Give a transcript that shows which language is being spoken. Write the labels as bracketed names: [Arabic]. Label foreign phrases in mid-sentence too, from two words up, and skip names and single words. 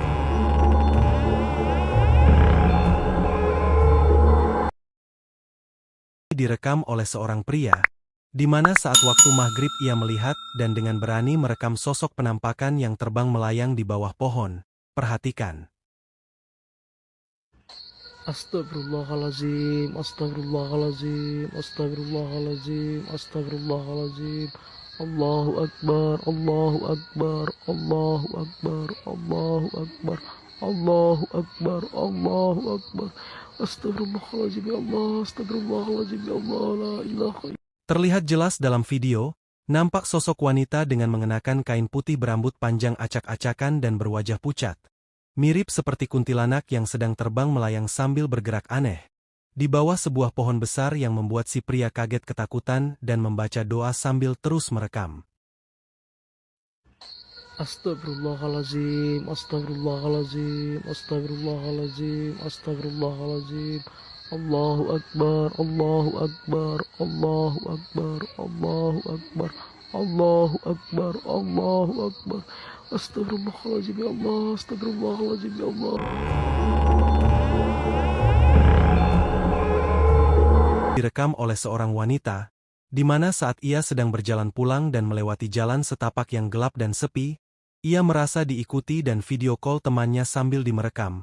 [Indonesian] Direkam oleh seorang pria, di mana saat waktu maghrib ia melihat dan dengan berani merekam sosok penampakan yang terbang melayang di bawah pohon. Perhatikan. [Arabic] أستغفر الله العظيم، أستغفر الله العظيم، أستغفر الله العظيم، أستغفر الله العظيم. الله أكبر، الله أكبر، الله أكبر، الله أكبر، الله أكبر، الله أكبر. أستغفر الله العظيم يا الله، أستغفر الله العظيم يا الله، لا إله. [Indonesian] Terlihat jelas dalam video, Nampak sosok wanita dengan mengenakan kain putih berambut panjang acak-acakan dan berwajah pucat. Mirip seperti kuntilanak yang sedang terbang melayang sambil bergerak aneh. Di bawah sebuah pohon besar yang membuat si pria kaget ketakutan dan membaca doa sambil terus merekam. [Arabic] أستغفر الله العظيم، أستغفر الله العظيم، أستغفر الله العظيم، أستغفر الله العظيم. الله أكبر، الله أكبر، الله أكبر، الله أكبر، الله أكبر، الله أكبر. أستغفر الله العظيم يا الله، أستغفر الله العظيم يا الله. [Indonesian] Direkam oleh seorang wanita, di mana saat ia sedang berjalan pulang dan melewati jalan setapak yang gelap dan sepi, ia merasa diikuti dan [English] video call [Indonesian] temannya sambil dimerekam.